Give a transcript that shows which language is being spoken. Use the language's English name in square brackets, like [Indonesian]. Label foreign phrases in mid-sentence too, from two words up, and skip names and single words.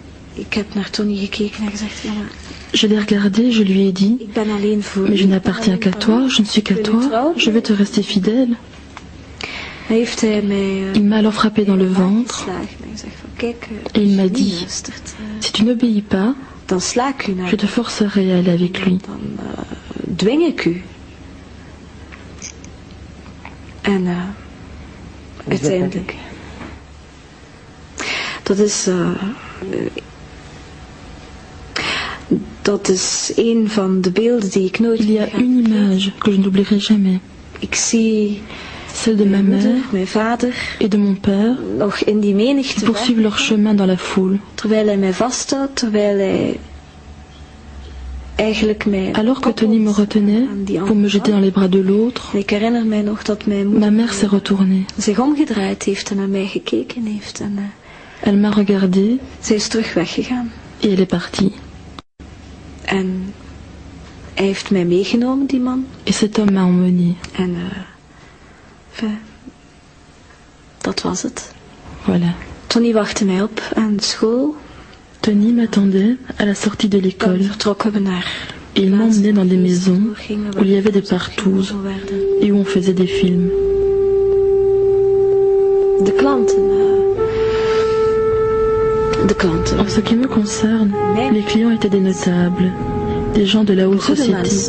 [French] Je l'ai regardé, je lui ai dit, mais je n'appartiens qu'à toi, je ne suis qu'à toi, je vais te rester fidèle. Il m'a alors frappé dans le ventre et il m'a dit, si tu n'obéis pas, je te forcerai à aller avec lui. [Dutch] Uiteindelijk. Dat is een van de beelden die ik nooit. [French] Il y a une image que je n'oublierai jamais. [Dutch] Ik zie [French] celle de ma mère [Dutch] mijn vader [French] et de mon père [Dutch] nog in die menigte [French] qui poursuivent leur chemin dans la foule. [Dutch] Terwijl hij mij vasthoudt, terwijl hij [French] alors que Tony me retenait pour me jeter dans les bras de l'autre, ma mère s'est retournée. Elle m'a regardée et elle est partie. Et cet homme m'a emmenée. Voilà. [Dutch] Tony wachtte mij op aan school. [French] Tony m'attendait à la sortie de l'école et il m'emmenait dans des maisons où il y avait des partouzes et où on faisait des films. En ce qui me concerne, les clients étaient des notables, des gens de la haute société.